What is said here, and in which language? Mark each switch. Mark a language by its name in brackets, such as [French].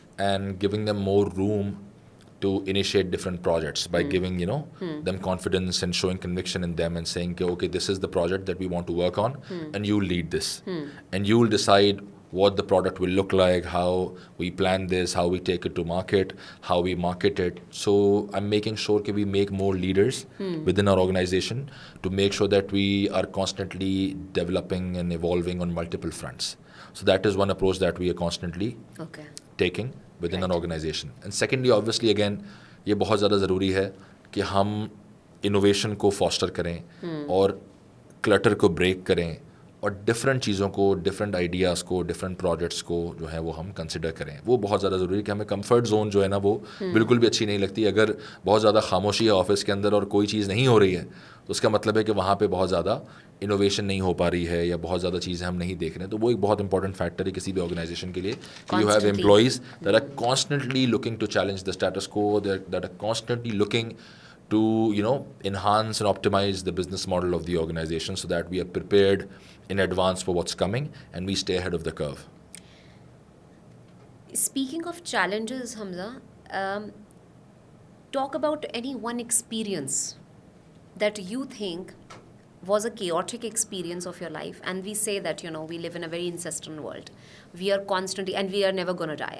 [English] and giving them more room to initiate different projects by giving them confidence and showing conviction in them and saying okay, this is the project that we want to work on, and you lead this, and you will decide what the product will look like, how we plan this, how we take it to market, how we market it. So I'm making sure that we make more leaders within our organization to make sure that we are constantly developing and evolving on multiple fronts. So that is one approach that we are constantly Okay. taking within an organization. And secondly, obviously again, [Urdu] یہ بہت زیادہ ضروری ہے کہ ہم innovation کو faster کریں اور کلٹر کو بریک کریں اور ڈفرینٹ چیزوں کو، ڈفرینٹ آئیڈیاز کو، ڈفرینٹ پروجیکٹس کو جو ہے وہ ہم کنسیڈر کریں. وہ بہت زیادہ ضروری ہے کہ ہمیں کمفرٹ زون جو ہے نا وہ بالکل بھی اچھی نہیں لگتی. اگر بہت زیادہ خاموشی ہے آفس کے اندر اور کوئی چیز نہیں ہو رہی ہے تو اس کا مطلب ہے کہ وہاں پہ بہت زیادہ انوویشن نہیں ہو پا ری ہے یا بہت زیادہ چیزیں ہم نہیں دیکھ رہے ہیں. تو وہ ایک بہت امپورٹنٹ فیکٹر ہے کسی بھی آرگنائزیشن کے لیے کہ [English] You have employees that are constantly looking to challenge the status quo, that are constantly looking to enhance and optimize the business model of the organization so that we are prepared in advance for what's coming and we stay ahead of the curve. Speaking of challenges, Hamza, talk about any one experience that you think was a chaotic experience of your life. And we say that, we live in a very incestual world. We are constantly, and we are never going to die.